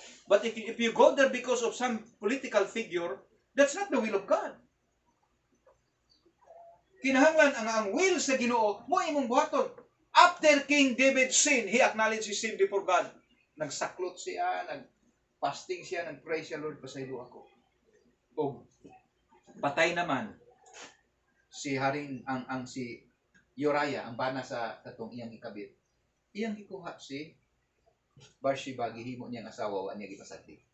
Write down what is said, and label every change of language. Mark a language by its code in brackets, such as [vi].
[en] But if you go there because of some political figure, that's not the will of God. [ceb] Kinahanglan ang will sa Ginoo, mo imong buhaton. [en] After King David sinned, he acknowledged his sin before God. [ceb] Nagsaklot siya, nagfasting siya, nagpray siya, Lord, pasaylo ako. O patay naman si Haring ang si Uriah, ang bana sa katong iyang ikabit. Iyang gikuha si Bathsheba, gihimo niyang asawa wa niya gipasagdi.